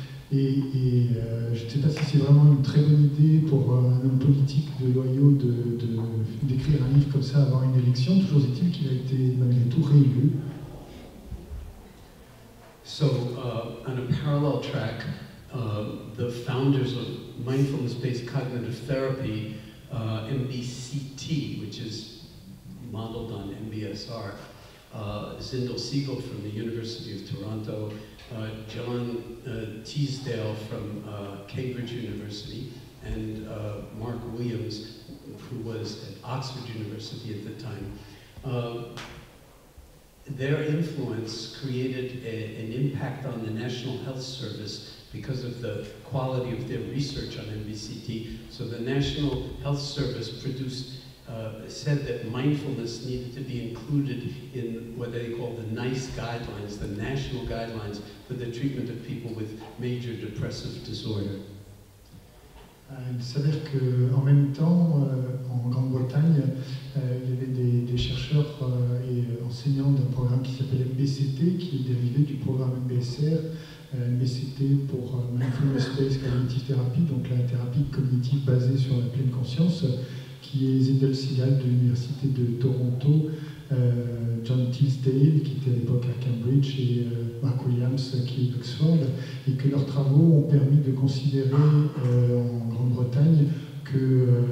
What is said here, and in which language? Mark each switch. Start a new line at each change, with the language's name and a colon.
French: Et je ne sais pas si c'est vraiment une très bonne idée pour un homme politique de l'Ohio d'écrire un livre comme ça avant une élection. Toujours est-il qu'il a été malgré tout réélu.
English: So, on a parallel track, the founders of mindfulness-based cognitive therapy, MBCT, which is modeled on MBSR, Zindel Siegel from the University of Toronto, John Teasdale from Cambridge University, and Mark Williams, who was at Oxford University at the time. Their influence created an impact on the National Health Service because of the quality of their research on MBCT. So the National Health Service said that mindfulness needed to be included in what they call the NICE guidelines, the national guidelines for the treatment of people with major depressive disorder.
French: Il s'avère qu'en même temps, en Grande-Bretagne, il y avait des chercheurs et enseignants d'un programme qui s'appelle MBCT, qui est dérivé du programme MBSR. MBCT pour Mindfulness Based Cognitive Therapy, donc la thérapie cognitive basée sur la pleine conscience, qui est Zindel Segal de l'Université de Toronto, John Tisdale, qui était à l'époque à Cambridge, et Mark Williams, qui est d'Oxford, et que leurs travaux ont permis de considérer en Grande-Bretagne que